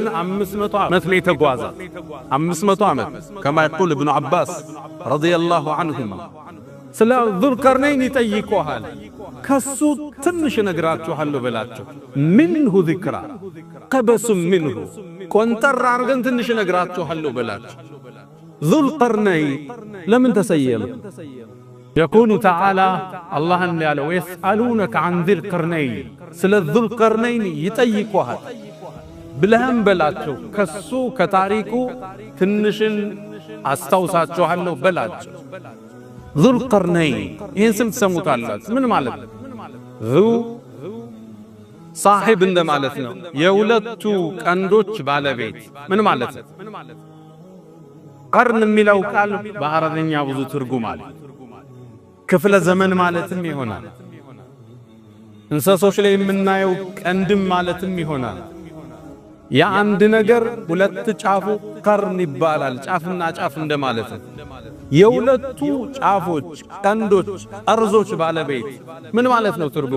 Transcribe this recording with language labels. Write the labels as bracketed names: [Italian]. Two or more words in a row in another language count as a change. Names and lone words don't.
[Amharic] 500 ዓመት ላይ ተጓዘ። 500 ዓመት [Arabic] كما يقول ابن عباس رضي الله عنهما። [Amharic] ስለ ዙል ቀርነይን ይጠይቁሃል። ከሱ ትንሽ ነግራችኋለሁ በላቸው። [Arabic] منه ذكرا [Amharic] ቀበሱ ሚንሁ፣ ቆንጠር አርገን ትንሽ ነግራችኋለሁ በላቸው። ዙል ቀርነይን ለምን ተሰየመ? [Arabic] يقول تعالى الله قال ويسألونك عن ذي القرنين، [Amharic] ስለ ذو القرنين ይጠይቁሃል ብለህም በላቸው። ከሱ ከታሪኩ ትንሽን አስታውሳችኋለሁ በላቸው። ذو القرنين ይህን ስም ትሰሙታላችሁ። ምን ማለት ነው? [Arabic] ذو صاحب [Amharic] እንደማለት ነው። የሁለቱ ቀንዶች ባለቤት ምን ማለት ነው? ቀርን የሚለው ቃል በአረብኛ ብዙ ትርጉም አለ። ክፍለ ዘመን ማለትም ይሆናል። እንስሶች ላይ የምናየው ቀንድም ማለትም ይሆናል። የአንድ ነገር ሁለት ጫፉ ቀርን ይባላል። ጫፍና ጫፍ እንደማለት ነው። የሁለቱ ጫፎች ቀንዶች ጠርዞች ባለቤት ምን ማለት ነው ትርጉሙ?